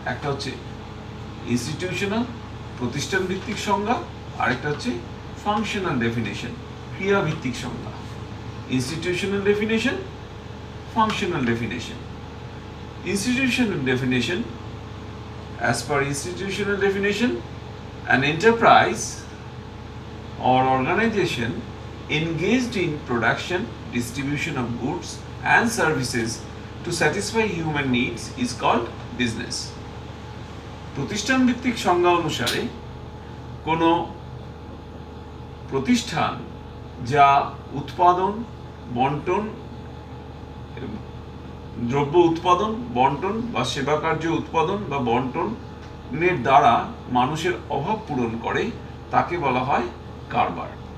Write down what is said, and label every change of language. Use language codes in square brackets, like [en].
[bn] একটা হচ্ছে ইনস্টিটিউশনাল, প্রতিষ্ঠান ভিত্তিক সংজ্ঞা, আরেকটা হচ্ছে ফাংশনাল ডেফিনেশন, ক্রিয়া ভিত্তিক সংজ্ঞা। [en] Institutional definition, functional definition. Institutional definition: as per institutional definition, an enterprise or organization engaged in production, distribution of goods and services to satisfy human needs is called business. [bn] প্রতিষ্ঠান ভিত্তিক সংজ্ঞা অনুসারে কোনো প্রতিষ্ঠান যা উৎপাদন, বন্টন, দ্রব্য উৎপাদন, বন্টন বা সেবা কার্য উৎপাদন বা বন্টনের দ্বারা মানুষের অভাব পূরণ করে তাকে বলা হয় কারবার।